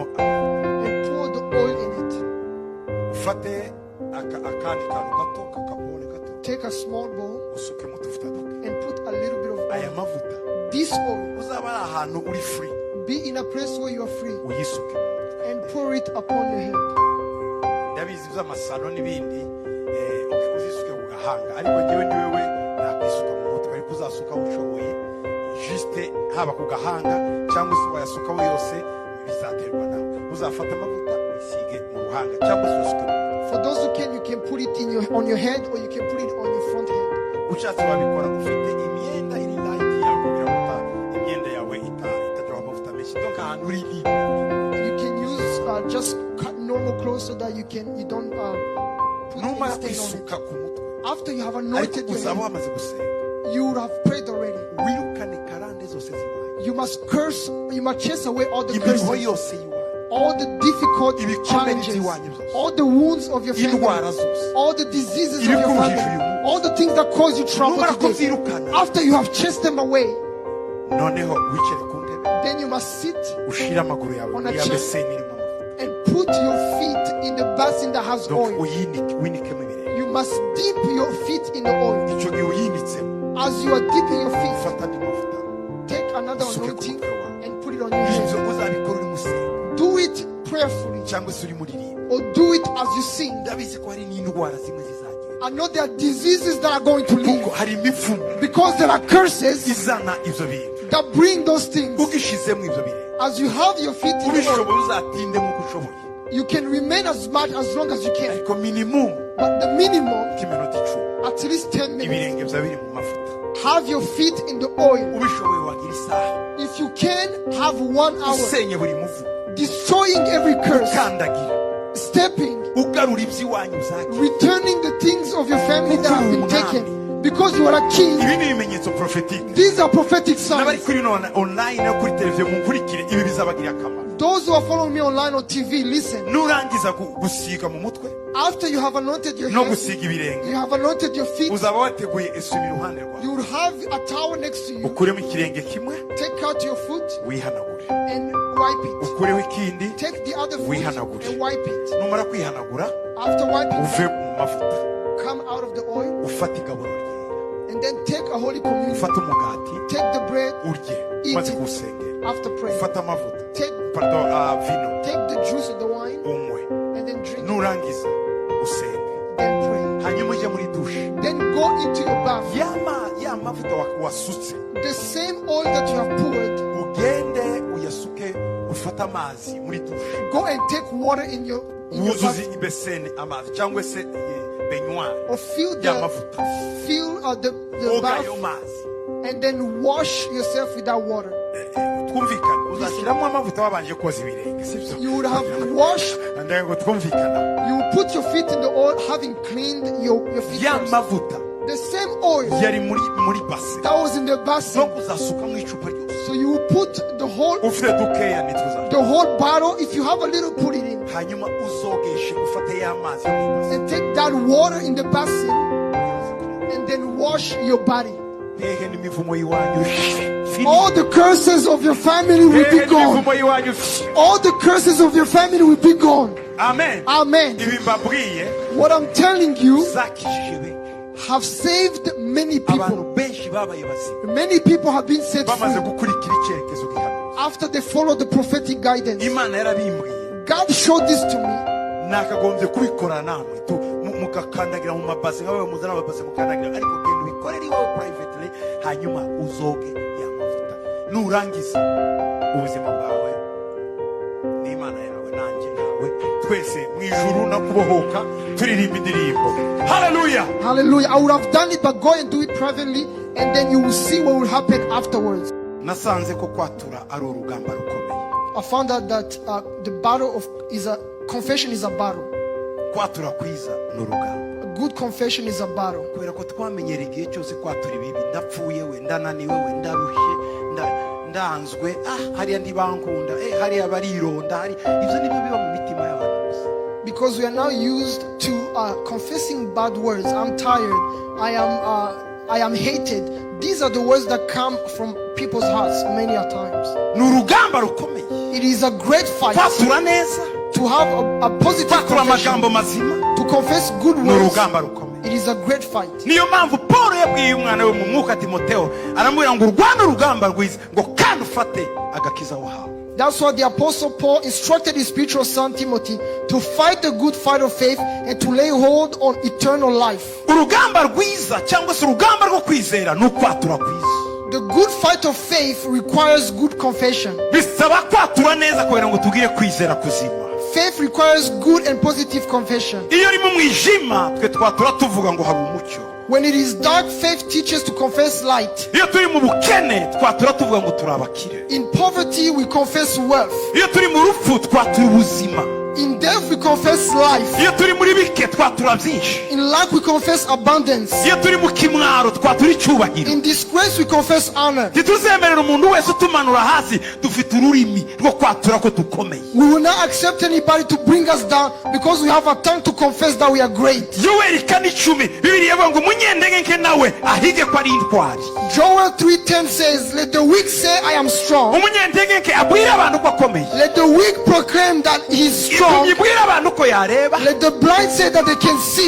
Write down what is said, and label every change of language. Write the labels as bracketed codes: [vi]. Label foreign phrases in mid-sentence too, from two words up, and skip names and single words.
[en] and pour the oil in it. [rw] ufate akandi kantu gato kakabone gato [en] Take a small bowl [rw] usukemo utuvuta duke. [en] and put a little bit of [rw] aya [en] oil. [rw] mavuta [en] This oil, [rw] uzaba ari ahantu uri free, [en] be in a place where you are free [rw] uyisuke. [en] and pour it upon your head. [rw] ndabizi by'amasano n'ibindi uzisuke ku gahanga, ariko njyewe ni wewe nakwisuka mu mutwe, ariko uzasuka ushoboye juste haba ku gahanga cyangwa se wayasukaho yose bizaterwa nawe. uzafata amavuta wisige mu ruhanga cyangwa se usuke mu mutwe. [en] For those who can, you can put it on your head or you can put it on your front head. [rw] ushatse wabikora ufite imyenda iri light yawe kugira ngo imyenda yawe itajyaho amavuta menshi, donc ahantu uri libre. [en] You can use just cut normal clothes so that you don't put [rw] numara [en] any stain on [rw] kwisuka ku mutwe, [en] it. After you have [rw] ariko [en] anointed your [rw] uzaba [en] head, [rw] wamaze gusenga, [en] you would have prayed already. [rw] wirukane karande zose ziwaye, [en] You must chase away all the [rw] imiruho [en] curses, [rw] yose yiwaye, [en] all the difficult [rw] ibikomere [en] challenges, [rw] by'iwanyu byose, [en] all the wounds of your [rw] indwara [en] family, [rw] zose. [en] all the diseases of your [rw] Ibikuruhije [en] family, [rw] uyu munsi. [en] all the things that cause you trouble [rw] numara [en] today. [rw] kubyirukana, [en] After you have chased them away, [rw] noneho wicare ku ntebe [en] then you must sit [rw] ushire amaguru yawe [en] On a [rw] muri ya [en] chair. [rw] beseni irimo amavuta, [en] and put your feet in the basin that has [rw] donc [en] oil. [rw] winikemo ibirenge. [en] You must dip your feet in the oil. [rw] icyo gihe uyinitsemo [en] As you are dipping your feet, [rw] ufata andi mavuta, [en] take another [rw] Usuke ku [en] anointing [rw] mutwe wawe. [en] and put it on your head. [rw] ibyo uzabikora uri musenga [en] Do it prayerfully [rw] cyangwa se uri muririmba. [en] or do it as you sing. [rw] ndabizi ko hari n'indwara zimwe zizagira, [en] I know there are diseases that are going to leave [rw] kuko hari imivumo [en] because there are curses [rw] izana ibyo bintu. [en] that bring those things. [rw] ugishizemo ibyo birenge, [en] As you have your feet in the oil, [rw] ubishoboye uzatinde nk'uko ushoboye, [en] you can remain as much as long as you can. [rw] ariko minimum [en] But the minimum, [rw] k'iminota 10 [en] at least 10 minutes, [rw] ibirenge byawe biri mu mavuta. [en] have your feet in the oil. [rw] ubishoboye wagira isaha [en] If you can, have 1 hour, [rw] usenye buri muvu, [en] destroying every curse, [rw] ukandagira, [en] stepping, [rw] ugarura iby'iwanyu uzagira. [en] returning the things of your family that have been taken. Because you are a king, [rw] ibi ni ibimenyetso prophetique. [en] these are prophetic [rw] n'abari [en] signs. [rw] kuri online no kuri televiziyo munkurikire, ibi bizabagirira akamaro. [en] Those who are following me online or TV, listen. [rw] nurangiza gusiga mu mutwe [en] After you have anointed your [rw] no [en] head, [rw] gusiga ibirenge, [en] you have anointed your feet, [rw] uzaba wateguye esume iruhande rwawe, [en] you will have a towel next to you. [rw] ukuremo ikirenge kimwe [en] Take out your foot [rw] wihanagure, [en] and wipe it. [rw] ukureho ikindi [en] Take the other foot [rw] wihanagure. [en] and wipe it. [rw] numara kwihanagura [en] After wiping, [rw] uve mu mavuta, [en] come out of the oil [rw] ufate igaburo ryera, [en] and then take a holy communion. [rw] ufate umugati [en] Take the bread [rw] urye [en] Eat [rw] umaze [en] it. [rw] kuwusengera, [en] after praying. [rw] ufate amavuta [en] Take [rw] vino [en] the juice of the wine [rw] unywe, [en] and then drink it. [rw] nurangiza usenge, [en] Then pray. [rw] hanyuma ujya muri dushe, [en] Then go into your bath. [rw] ya mavuta wasutse [en] The same oil that you have poured, [rw] ugende uyasuke, ufate amazi muri dushe, [en] go and take water in your [rw] wuzuze [en] bath, [rw] ibeseni amazi cyangwa se benywa [en] or fill [rw] y'amavuta, [en] the [rw] woga [en] bath [rw] ayo mazi, [en] and then wash yourself with that water. [rw] twumvikana uzashyiramo amavuta wabanje koza ibirenge sibyo [en] You would have washed, [rw] ndego twumvikana [en] you would put your feet in the oil, having cleaned your feet [rw] ya [en] first. [rw] mavuta [en] The same oil [rw] yari muri base [en] that was in the [rw] no [en] basin. [rw] kuzasuka mu icupa ryose [en] So you will put the [rw] ufite dukeya nituzana [en] whole bottle. If you have a little, put it in. [rw] hanyuma uzogeshe ufate ya mazi yo mu base [en] And take that water in the basin and then wash your body. [rw] hehe n'imivumo y'iwanyu [en] All the curses of your family will [rw] hehe [en] be gone. [rw] n'imivumo y'iwanyu [en] All the curses of your family will be gone. [rw] amen [en] Amen. [rw] ibi mbabwiye [en] What I'm telling you [rw] zakijije benshi [en] have saved many [rw] abantu [en] people. [rw] benshi babaye bazima [en] Many people have been set [rw] bamaze [en] free [rw] gukurikira icyerekezo gihanuye [en] after they followed the prophetic guidance. [rw] imana yarabimbwiye [en] God showed this to me. [rw] nakagombye kubikora namwe mugakandagira mu mabase nkawe muzana amabase mukandagira ariko genda ubikorere iwawe privately hanyuma uzoge ya mavuta nurangiza ubuzima bwawe n'imana yawe nanjye nawe twese mu ijuru no kubohoka turirimba indirimbo haleluya [en] Hallelujah. I would have done it, but go and do it privately, and then you will see what will happen afterwards. [rw] nasanze ko kwatura ari urugamba rukomeye [en] I found out that the battle of confession is a battle. [rw] kwatura kwiza ni urugamba [en] A good confession is a battle. [rw] kubera ko twamenyera igihe cyose kwatura ibibi ndapfuye we ndananiwe we ndarushye ndanzwe hariya ntibankunda hariya barironda hari ibyo nibyo biba mu mitima y'abantu gusa [en] Because we are now used to confessing bad words. I'm tired. I am hated. These are the words that come from people's hearts many a times. [rw] ni urugamba rukomeye [en] It is a great fight [rw] kwatura neza [en] to have a positive [rw] kwatura [en] confession, [rw] amagambo mazima [en] to confess good [rw] ni [en] words. [rw] urugamba rukomeye [en] It is a great fight. [rw] niyo mpamvu paul yabwiye umwana we mu mwuka timoteyo aramubwira ngo urwane urugamba rwiza ngo kandi ufate agakiza wahawe [en] That's why the Apostle Paul instructed his spiritual son Timothy to fight the good fight of faith and to lay hold on eternal life. [rw] urugamba rwiza cyangwa se urugamba rwo kwizera ni ukwatura kwiza [en] The good fight of faith requires good confession. [rw] bisaba kwatura neza kugira ngo tugire kwizera kuzima [en] Faith requires good and positive confession. [rw] iyo uri mu mwijima twe twatura tuvuga ngo hari umucyo [en] When it is dark, faith teaches to confess light. [rw] iyo turi mu bukene twatura tuvuga ngo turi abakire [en] In poverty, we confess wealth. [rw] iyo turi mu rupfu twatura ubuzima [en] In death, we confess life. [rw] iyo turi muri bike twatura byinshi [en] In lack, we confess abundance. [rw] iyo turi mu kimwaro twatura icyubahiro [en] In disgrace, we confess honor. [rw] ntituzemerera umuntu wese utumanura hasi dufite ururimi rwo kwatura ko dukomeye [en] We will not accept anybody to bring us down because we have a tongue to confess that we are great. [rw] yoweri kane 10 bibiliya ivuga ngo umunyendege nke nawe ahige ko ari intwari [en] Joel 3:10 says, let the weak say, I am strong. [rw] umunyendege nke abwira abantu ko akomeye [en] Let the weak proclaim that he is strong. [rw] impumyi ibwira abantu ko yareba [en] Let the blind say that they can see.